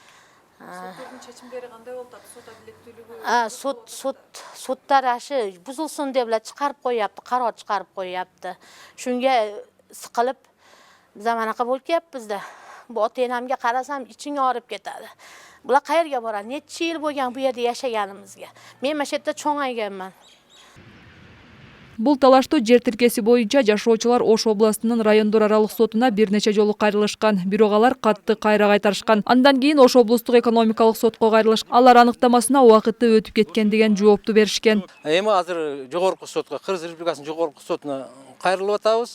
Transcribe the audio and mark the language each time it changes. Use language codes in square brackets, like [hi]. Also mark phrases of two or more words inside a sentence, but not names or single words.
[uz] Sudlar buzilsin deblar chiqarib qo'yapti, qaror chiqarib qo'yapti. Shunga siqilib biz manaqa bo'lib kelyapmiz-da. Bu ota-onamga qarasam iching og'rib ketadi. Bular qayerga boradi? Necha yil bo'lgan bu yerda yashaganimizga. Men mana shu yerda cho'ngayganman. [ky] Бул талаштуу жер тилкеси боюнча жашоочулар Ош областынын райондор аралык сотуна бир нече жолу кайрылышкан. Бирок алар катты кайра кайтарышкан. Андан кийин Ош облустук экономикалык сотко кайрылышкан. Алар аныктамасына убакыты өтүп кеткен деген жоопту беришкен. Эми азыр жогорку сотко, Кыргыз Республикасынын жогорку сотуна кайрылып атабыз.